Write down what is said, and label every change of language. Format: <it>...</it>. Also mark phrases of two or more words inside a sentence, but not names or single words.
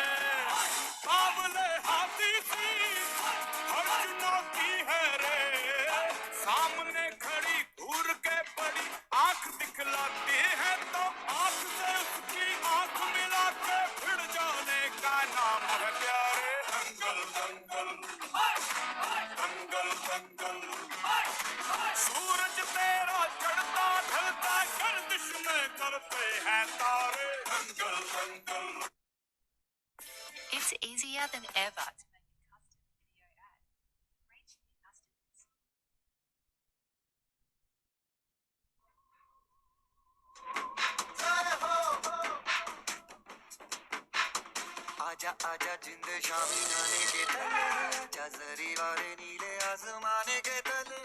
<hi>बावले हाथी सी हर चुनौती है रे, सामने खड़ी घूर के बड़ी आंख दिखलाती है, तो आंख से उसकी आंख मिला के भिड़ जाने का नाम है प्यारे दंगल दंगल दंगल दंगल। सूरज तेरा चढ़ता ढलता गर्दिश में करते हैं तारे दंगल दंगल।</hi> <en>It's easier than ever to make a custom video ad. Reach new customers.</en> <hi>आजा आजा जिंद शामी आने के तले, आजा जरी वाले नीले आसमाने के तले।</hi>